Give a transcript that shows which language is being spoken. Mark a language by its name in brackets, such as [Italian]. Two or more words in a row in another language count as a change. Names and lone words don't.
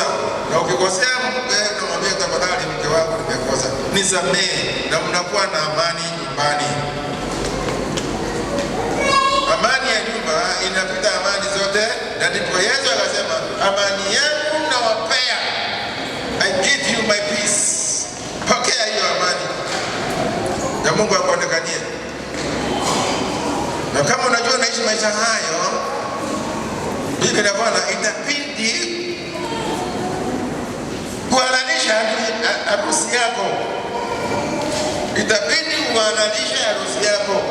[Swahili] Na ukikosea mume unamwambia tafadhali mke wangu nimekosa, nisamehe, na mnakuwa na amani nyumbani. Amani ya nyumba inapita amani zote, na ndipo Yesu akasema, amani yangu nawapea, [English] I give you my peace. [Swahili] Pokea hiyo amani na Mungu akuonekanie. Na kama unajua naishi maisha hayo, Mpenda Bwana, itabidi kuhalalisha harusi yako, itabidi kuhalalisha harusi yako,